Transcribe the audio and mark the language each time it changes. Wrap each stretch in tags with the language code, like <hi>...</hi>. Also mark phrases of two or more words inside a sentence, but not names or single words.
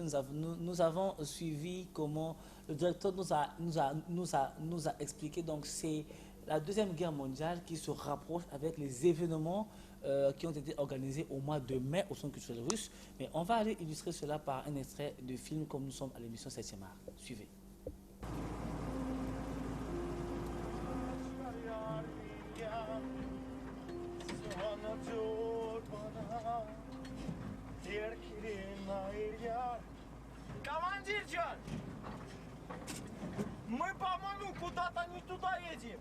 <fr>Nous avons suivi comment le directeur nous a expliqué. Donc, c'est la Deuxième Guerre mondiale qui se rapproche avec les événements qui ont été organisés au mois de mai au Centre culturel russe. Mais on va aller illustrer cela par un extrait de film comme nous sommes à l'émission 7e art. Suivez.</fr> <ru>Командирчан! Мы, по-моему, куда-то не туда едем.</ru>